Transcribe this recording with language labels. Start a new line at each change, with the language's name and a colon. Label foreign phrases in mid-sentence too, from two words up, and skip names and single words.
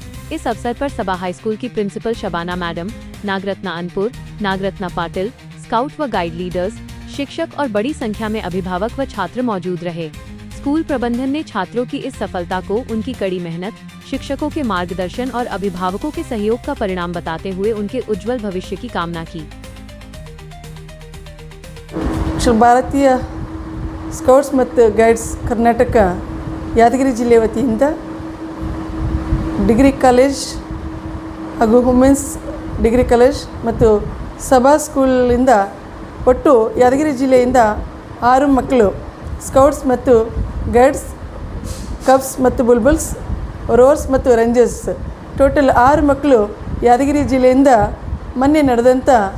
Hindi: इस अवसर पर सबा हाई स्कूल की प्रिंसिपल शबाना मैडम, नागरत्ना अनपुर, नागरत्ना पाटिल, स्काउट व गाइड लीडर्स, शिक्षक और बड़ी संख्या में अभिभावक व छात्र मौजूद रहे। स्कूल प्रबंधन ने छात्रों की इस सफलता को उनकी कड़ी मेहनत, शिक्षकों के मार्गदर्शन और अभिभावकों के सहयोग का परिणाम बताते हुए उनके उज्जवल भविष्य की कामना की।
Kannada: ಭಾರತೀಯ ಸ್ಕೌಟ್ಸ್ ಮತ್ತು ಗೈಡ್ಸ್ ಕರ್ನಾಟಕ ಯಾದಗಿರಿ ಜಿಲ್ಲೆ ವತಿಯಿಂದ
English: degree college
Kannada: ಹಾಗೂ
English: women's degree college
Kannada: ಮತ್ತು ಸಭಾ ಸ್ಕೂಲಿಂದ ಒಟ್ಟು ಯಾದಗಿರಿ ಜಿಲ್ಲೆಯಿಂದ 6 ಮಕ್ಕಳು ಸ್ಕೌಟ್ಸ್ ಮತ್ತು ಗೈಡ್ಸ್, ಕಬ್ಸ್ ಮತ್ತು ಬುಲ್ಬುಲ್ಸ್, ರೋರ್ಸ್ ಮತ್ತು
English: rangers total
Kannada: 6 ಮಕ್ಕಳು ಯಾದಗಿರಿ ಜಿಲ್ಲೆಯಿಂದ ಮೊನ್ನೆ ನಡೆದಂಥ